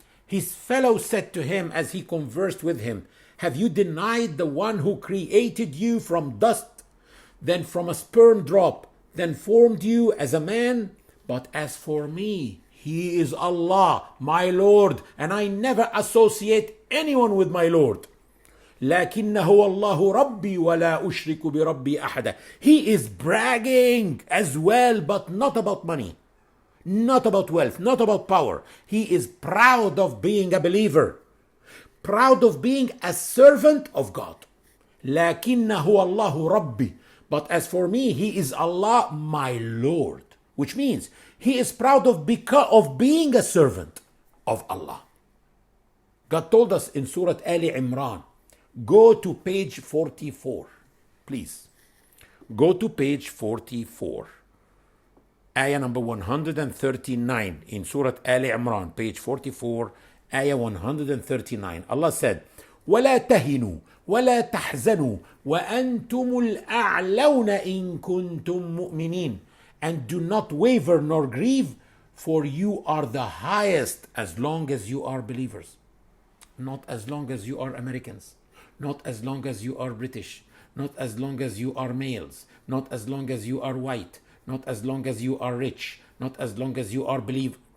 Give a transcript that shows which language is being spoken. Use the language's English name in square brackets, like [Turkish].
[English] His fellow said to him as he conversed with him, have you denied the one who created you from dust, then from a sperm drop, then formed you as a man? But as for me, he is Allah, my Lord, and I never associate anyone with my Lord. [Arabic] لكنه الله ربي ولا أشرك بربي أحدا. [English] He is bragging as well, but not about money, not about wealth, not about power. He is proud of being a believer, proud of being a servant of God. [Arabic] لكنه الله ربي. [English] But as for me, he is Allah, my Lord, which means he is proud of being a servant of Allah. God told us in Surah Ali Imran, go to page 44, please. Go to page 44. Ayah number 139 in Surah Ali Imran, page 44, ayah 139. Allah said, [Arabic] وَلَا تَهِنُوا وَلَا تَحْزَنُوا وَأَنْتُمُ الْأَعْلَوْنَ إِن كُنْتُم مُؤْمِنِينَ. [English] And do not waver nor grieve, for you are the highest as long as you are believers. Not as long as you are Americans. Not as long as you are British. Not as long as you are males. Not as long as you are white. Not as long as you are rich. Not as long as you are believers.